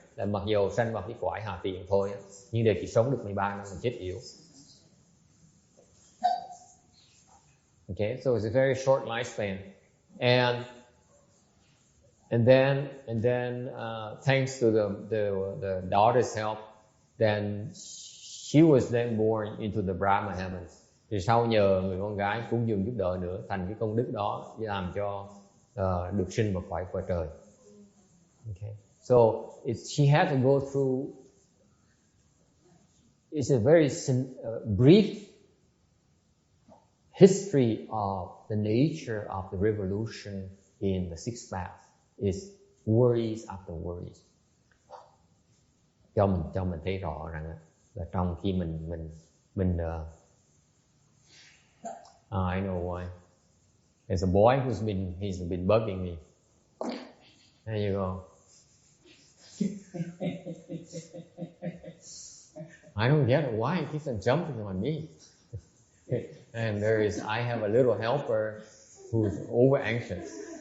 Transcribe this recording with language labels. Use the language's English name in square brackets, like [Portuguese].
[Vietnamese] là mặc dù sanh vào cái cõi hà tiện thôi, nhưng để chỉ sống được 13 năm là chết yếu. [English] Okay, so it's a very short lifespan, and then thanks to the daughter's help, then she was then born into the Brahma heavens. [Vietnamese] Thì sau nhờ người con gái cúng dường giúp đỡ nữa, thành cái công đức đó làm cho được sinh vào cõi cõi trời. [English] Okay, so she had to go through. It's a very brief history of the nature of the revolution in the sixth path. Is worries after worries. [Vietnamese] Cho mình thấy rõ rằng là trong khi mình [English] I know why. There's a boy he's been bugging me. There you go. I don't get it. Why he keeps on jumping on me? And I have a little helper who's over anxious.